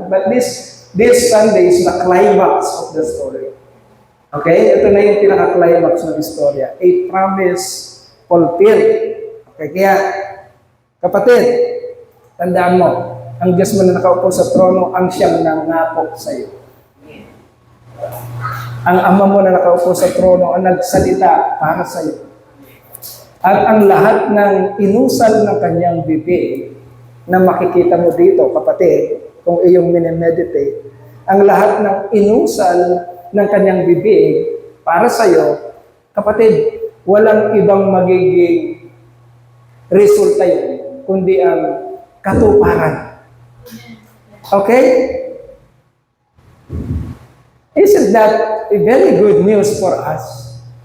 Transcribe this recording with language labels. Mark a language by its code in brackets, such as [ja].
[en] But this Sunday is the climax of the story. Okay? [tl] Ito na yung pinaka-climax ng istorya. [en] A promise fulfilled. [tl] Okay? Kaya, kapatid, tandaan mo, ang Diyos mo na nakaupo sa trono, ang siyang nangako sa iyo. Ang Ama mo na nakaupo sa trono, ang nagsalita para sa iyo. At ang lahat ng inusal ng kanyang bibig na makikita mo dito, kapatid, kung iyong minemeditate, ang lahat ng inusal ng kanyang bibig para sa iyo, kapatid, walang ibang magiging resulta yun, kundi ang katuparan. [en] Okay? Isn't that a very good news for us?